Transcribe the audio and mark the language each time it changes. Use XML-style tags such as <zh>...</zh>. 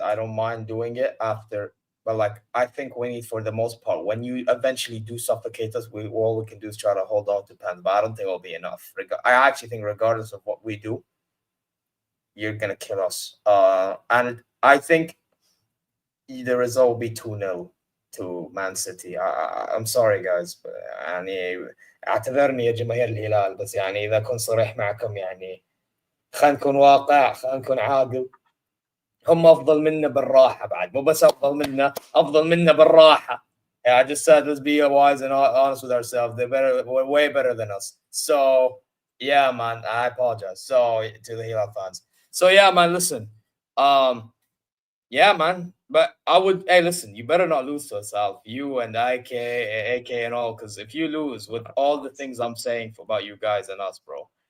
<en>I don't mind doing it after, but like, I think we need, for the most part, when you eventually do suffocate us, all we can do is try to hold on to pens, but I don't think it'll be enough. I actually think regardless of what we do, you're going to kill us. And I think the result will be 2-0 to Man City. I'm sorry, guys.</en> <ar>يعني اعتذرني يا جماهير الهلال، بس يعني إذا كنت صريح معكم، يعني خلينا نكون واقع، خلينا نكون عاقل. هم أفضل منا بالراحة بعد، مو بس أفضل منا بالراحة.</ar> <en>Yeah, I just said, let's be wise and honest with ourselves. We're way better than us. So, yeah, man, I apologize. So, to the Hilal fans. So, yeah, man, listen. Yeah, man. But hey, listen, you better not lose to us, Alf. You and AK and all, because if you lose with all the things I'm saying about you guys and us, bro.</en>